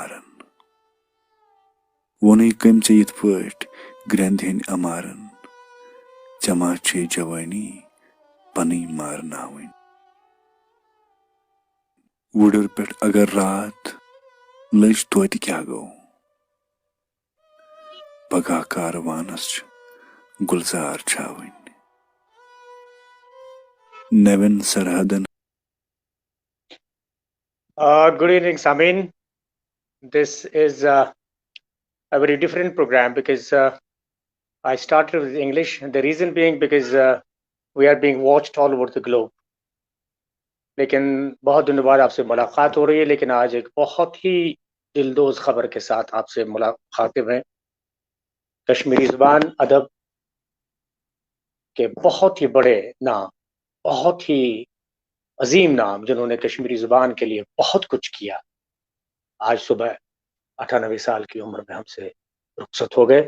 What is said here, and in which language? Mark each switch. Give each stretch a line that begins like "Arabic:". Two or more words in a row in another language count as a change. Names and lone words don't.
Kashmiri: امارن ژےٚ ما چھے جوٲنی پنٕنۍ مارناوٕنۍ وُڈٕر پٮ۪ٹھ اگر راتھ لٔج توتہِ کیٛاہ گوٚو پگاہ کاروانس چھِ گُلزار چھاوٕنۍ نٮ۪وٮ۪ن سرحدن
English: Good evening, Samin. This is a very different program because I started with English. And the reason being because we are being watched all over the globe.
Urdu: لیکن بہت دنوں بعد آپ سے ملاقات ہو رہی ہے لیکن آج ایک بہت ہی دلدوز خبر کے ساتھ آپ سے مخاطب ہیں. کشمیری زبان ادب کے بہت ہی بڑے نام، بہت ہی عظیم نام جنہوں نے کشمیری زبان کے لیے بہت کچھ کیا، آج صبح 98 سال کی عمر میں ہم سے رخصت ہو گئے.